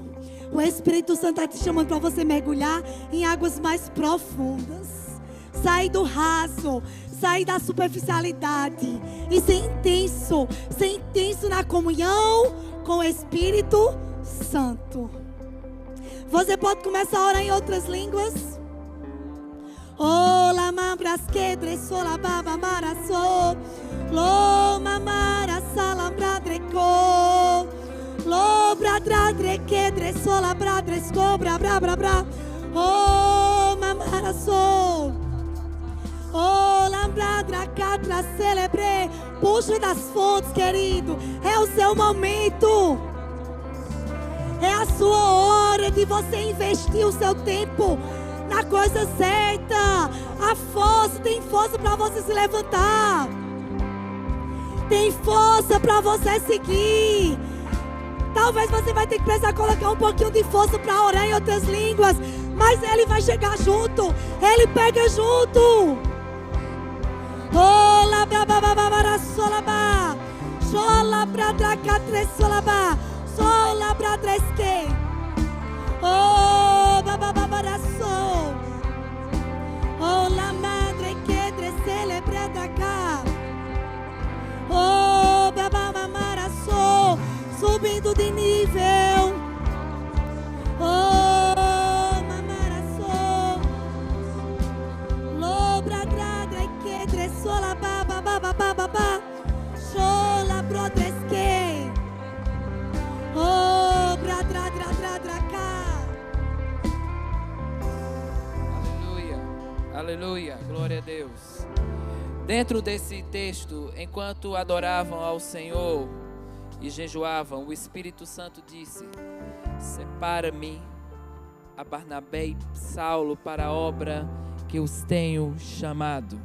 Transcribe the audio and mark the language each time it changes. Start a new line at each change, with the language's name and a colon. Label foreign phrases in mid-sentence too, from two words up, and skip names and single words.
Portuguese: O Espírito Santo está te chamando para você mergulhar em águas mais profundas. Sair do raso, sair da superficialidade e ser intenso na comunhão com o Espírito Santo. Você pode começar a orar em outras línguas. Oh, la mambras quedre sola baba maraso, lo mamara salambradreco, lo bradradre quedre sola bradresco bra bra bra bra. Oh, mamaraso. Oh, lambradra catra celebre. Puxa das fontes, querido. É o seu momento. É a sua hora de você investir o seu tempo na coisa certa. A força, tem força para você se levantar. Tem força para você seguir. Talvez você vai ter que precisar colocar um pouquinho de força para orar em outras línguas, mas Ele vai chegar junto. Ele pega junto. Oh, la bra ba ba ba ba sola ba. Sola bra dra catre sola ba. Sola bra dresque. Oh, ba ba ba ba so. Oh, la madre que celebre da cá. Oh, ba ba ba maraço. Subindo de nível. Oh, mamaraço. Lobra dradra e quedre sola ba ba ba ba ba ba ba. Sola brodresque. Oh, bra dra dra dra dra cá. Aleluia, aleluia, glória a Deus. Dentro desse texto, enquanto adoravam ao Senhor e jejuavam, o Espírito Santo disse: separa-me a Barnabé e Saulo para a obra que os tenho chamado.